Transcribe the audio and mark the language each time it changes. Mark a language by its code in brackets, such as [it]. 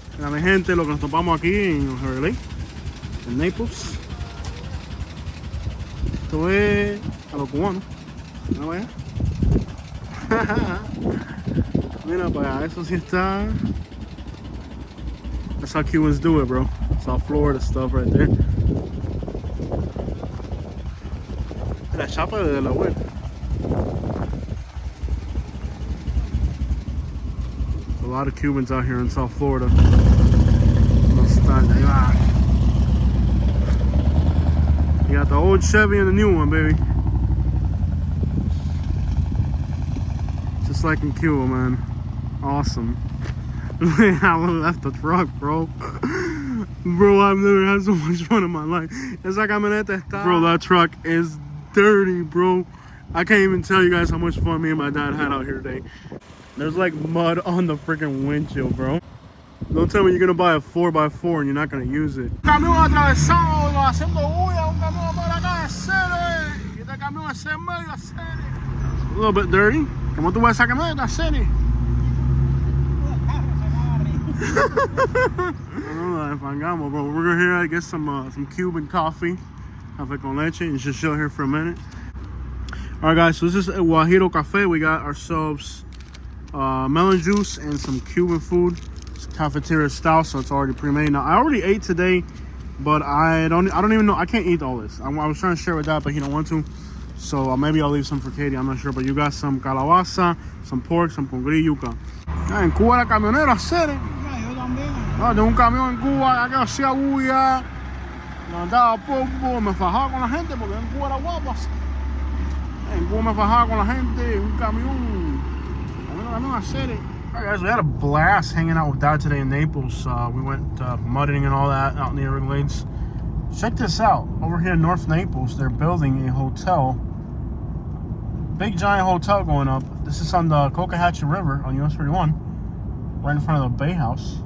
[es] Mira, mi gente, lo que nos topamos aquí en Everglades, en Naples. Esto es a los cubanos. Mira para allá. Mira para allá, eso sí está. [en] That's how Cubans do it, bro. South Florida stuff right there. [es] La chapa de la vuelta. [en] A lot of Cubans out here in South Florida. You got the old Chevy and the new one, baby. Just like in Cuba, man. Awesome. I left the truck, bro. Bro, I've never had so much fun in my life. [es] Esa camioneta está... [en] Bro, that truck is dirty, bro. I can't even tell you guys how much fun me and my dad had out here today. There's like mud on the freaking windshield, bro. Don't tell me you're gonna buy a 4x4 and you're not gonna use it. [es] Camión atravesado, haciendo bulla, un camión por acá, cero, y este camión es medio, cero. [en] A little bit dirty. [es] ¿Cómo tú ves esa camioneta, cero? [en] Bro. We're gonna here I get some Cuban coffee, café con leche, and just chill here for a minute. All right, guys. So this is a Guajiro Cafe. We got ourselves melon juice and some Cuban food. It's cafeteria style, so it's already pre-made. Now I already ate today, but I don't even know. I can't eat all this. I was trying to share with Dad, but he don't want to. So maybe I'll leave some for Katie. I'm not sure. But you got some calabaza, some pork, some congrí, yuca. [es] En Cuba la camionera, cere. No, de un camión en Cuba que hacía bulla, levantaba polvo, me fajaba con la gente porque en Cuba era guapo. En Cuba me fajaba con la gente, un camión a cere. [en] Alright guys, we had a blast hanging out with Dad today in Naples. We went mudding and all that out in the Everglades. Check this out. Over here in North Naples, they're building a hotel. Big giant hotel going up. This is on the Cocohatchee River on US 41, right in front of the Bay House.